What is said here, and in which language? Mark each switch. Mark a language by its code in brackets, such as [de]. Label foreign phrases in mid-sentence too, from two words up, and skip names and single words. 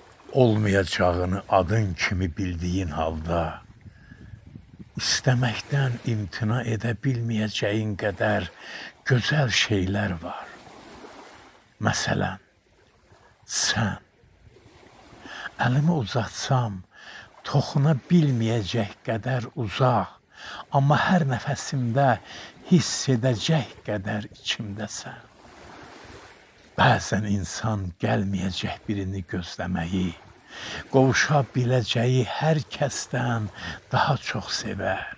[az] olmayacağını adın kimi bildiğin halda, [tr] istemekten imtina edebilmeyeceğin kadar güzel şeyler var. Mesela sen, [az] elimi uzatsam toxuna bilməyəcək qədər uzaq, amma hər nəfəsimdə hiss edəcək qədər içimdəsən. Bəzən insan gəlməyəcək birini gözləməyi, qovuşa biləcəyi hər kəsdən daha çox sevər.